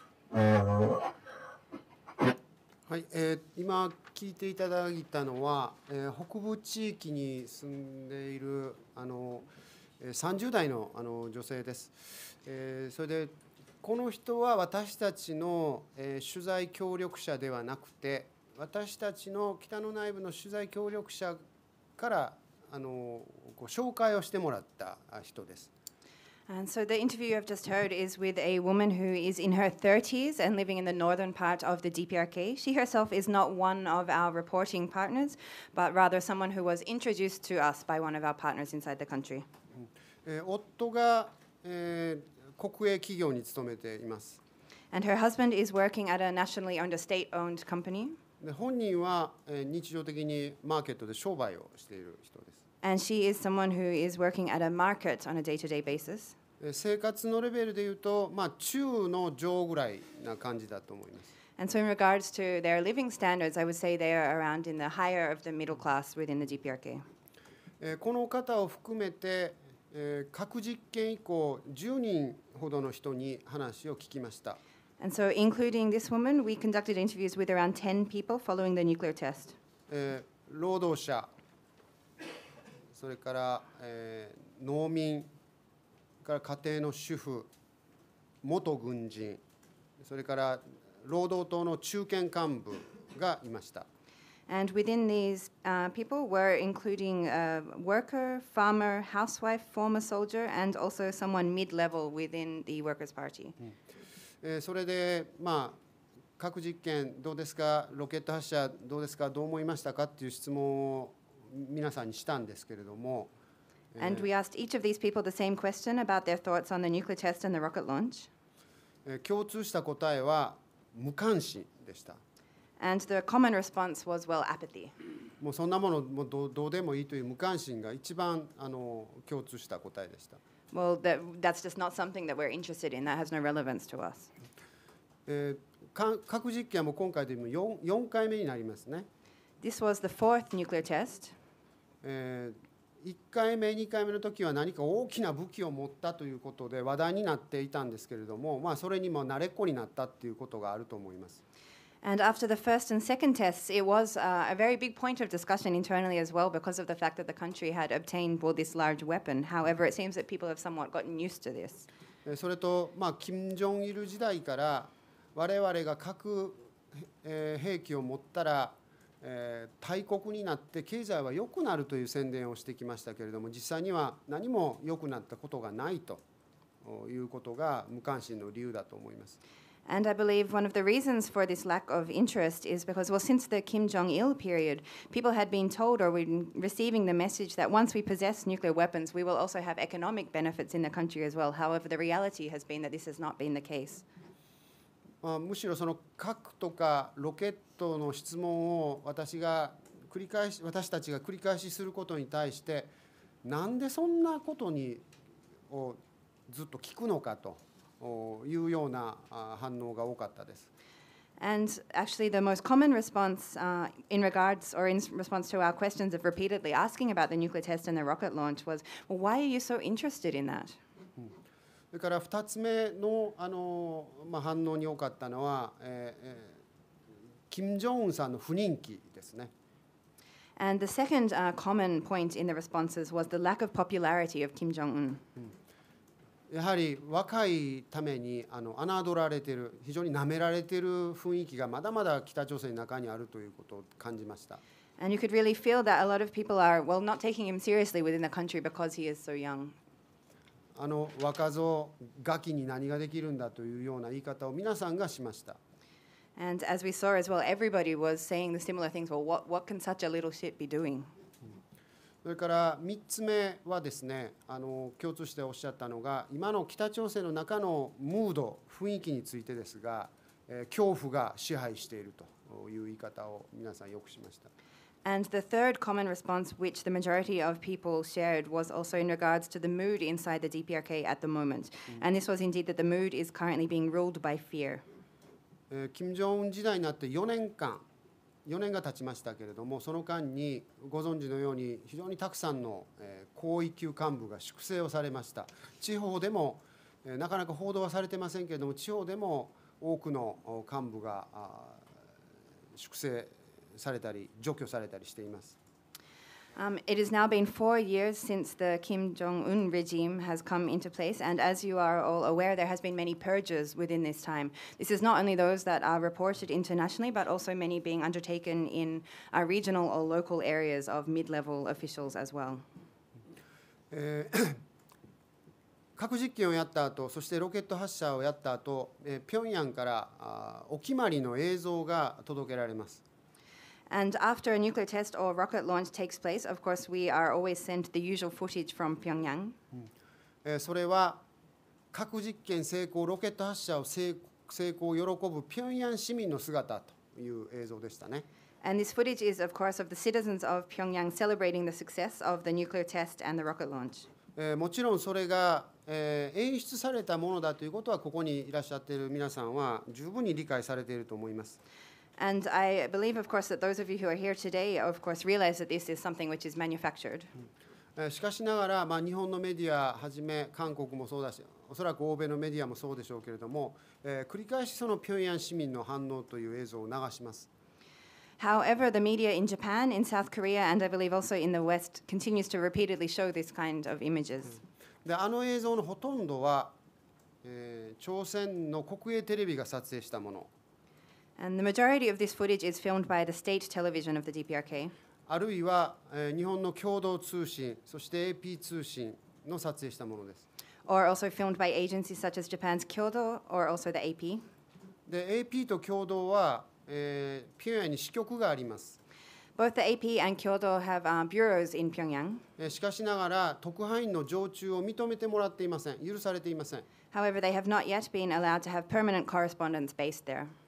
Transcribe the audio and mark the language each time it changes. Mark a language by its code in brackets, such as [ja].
[ja] はい、今聞いていただいたのは、北部地域に住んでいる30代の女性です。それでこの人は私たちの取材協力者ではなくて、私たちの北の内部の取材協力者から紹介をしてもらった人です。 [en] And so the interview you have just heard is with a woman who is in her 30s and living in the northern part of the DPRK. She herself is not one of our reporting partners, but rather someone who was introduced to us by one of our partners inside the country. [ja] 夫が国営企業に勤めています。 [en] And her husband is working at a nationally owned, a state-owned company. [ja] 本人は日常的にマーケットで商売をしている人です。 [en] And she is someone who is working at a market on a day-to-day basis. [ja] 生活のレベルでいうと、中の上ぐらいな感じだと思います。 [en] And so in regards to their living standards, I would say they are around in the higher of the middle class within the DPRK. [ja] この方を含めて、核実験以降10人ほどの人に話を聞きました。 [en] And so including this woman, we conducted interviews with around 10 people following the nuclear test. [ja] 労働者、それから、農民、から家庭の主婦、元軍人、それから労働党の中堅幹部がいました。 [en] And within these people were including a worker, farmer, housewife, former soldier, and also someone mid-level within the Workers' Party. [ja] それで、核実験どうですか、ロケット発射どうですか、どう思いましたかっていう質問を皆さんにしたんですけれども、 [en] And we asked each of these people the same question about their thoughts on the nuclear test and the rocket launch. [ja] 共通した答えは無関心でした。 [en] And the common response was, well, apathy. [ja] もうそんなものもどうでもいいという無関心が一番共通した答えでした。 [en] Well, that's just not something that we're interested in. That has no relevance to us. [ja] 核実験も今回でも 4回目になりますね。 [en] This was the fourth nuclear test. [ja] 1回目、2回目の時は何か大きな武器を持ったということで話題になっていたんですけれども、それにも慣れっこになったっていうことがあると思います。 [en] And after the first and second tests, it was a very big point of discussion internally as well because of the fact that the country had obtained this large weapon. However, it seems that people have somewhat gotten used to this. [ja] それと、金正日時代から我々が核兵器を持ったら大国になって経済は良くなるという宣伝をしてきましたけれども、実際には何も良くなったことがないということが無関心の理由だと思います。 [en] And I believe one of the reasons for this lack of interest is because, well, since the Kim Jong-il period, people had been told or been receiving the message that once we possess nuclear weapons, we will also have economic benefits in the country as well. However, the reality has been that this has not been the case. [ja] むしろその核とかロケットの質問を私たちが繰り返しすることに対して、なんでそんなことにをずっと聞くのかというような反応が多かったです。 [en] And actually, the most common response in regards or in response to our questions of repeatedly asking about the nuclear test and the rocket launch was, well, why are you so interested in that? [ja] それから2つ目の、反応に多かったのは、金正恩さんの不人気ですね。 [en] And the second common point in the responses was the lack of popularity of Kim Jong-un. [ja] やはり若いために侮られている、非常に舐められている雰囲気がまだまだ北朝鮮の中にあるということを感じました。 [en] And you could really feel that a lot of people are, well, not taking him seriously within the country because he is so young. [ja] 若造ガキに何ができるんだというような言い方を皆さんがしました。 [en] And as we saw as well, everybody was saying the similar things. Well, what can such a little shit be doing? [ja] それから3つ目はですね、共通しておっしゃったのが、今の北朝鮮の中のムード、雰囲気についてですが、恐怖が支配しているという言い方を皆さんよくしました。 [en] And the third common response, which the majority of people shared, was also in regards to the mood inside the DPRK at the moment. And this was indeed that the mood is currently being ruled by fear. [ja] 金正恩時代になって4年が経ちましたけれども、その間にご存知のように非常にたくさんの高位級幹部が粛清をされました。地方でもなかなか報道はされてませんけれども、地方でも多くの幹部が粛清されたり除去されたりしています。 [en] It has now been 4 years since the Kim Jong-un regime has come into place, and as you are all aware, there has been many purges within this time. This is not only those that are reported internationally, but also many being undertaken in regional or local areas of mid-level officials as well. [ja] 核実験をやった後、そしてロケット発射をやった後、平壌からお決まりの映像が届けられます。 [en] And after a nuclear test or rocket launch takes place, of course, we are always sent the usual footage from Pyongyang. [ja] それは核実験成功、ロケット発射を成功を喜ぶ平壌市民の姿という映像でしたね。 [en] And this footage is, of course, of the citizens of Pyongyang celebrating the success of the nuclear test and the rocket launch. [ja] もちろんそれが演出されたものだということは、ここにいらっしゃっている皆さんは十分に理解されていると思います。 [en] And I believe, of course, that those of you who are here today, of course, realize that this is something which is manufactured. [ja] しかしながら、日本のメディアはじめ韓国もそうだし、おそらく欧米のメディアもそうでしょうけれども、繰り返しその平壌市民の反応という映像を流します。 [en] However, the media in Japan, in South Korea, and I believe also in the West, continues to repeatedly show this kind of images. [ja] で、映像のほとんどは、朝鮮の国営テレビが撮影したもの。 [en] And the majority of this footage is filmed by the state television of the DPRK. [ja] あるいは日本の共同通信、そして AP 通信の撮影したものです。 [en] Or also filmed by agencies such as Japan's Kyodo or also the AP. [ja] で、AP と共同は、平壌に支局があります。 [en] Both the AP and Kyodo have bureaus in Pyongyang. [ja] しかしながら特派員の常駐を認めてもらっていません。許されていません。 [en] However, they have not yet been allowed to have permanent correspondents based there.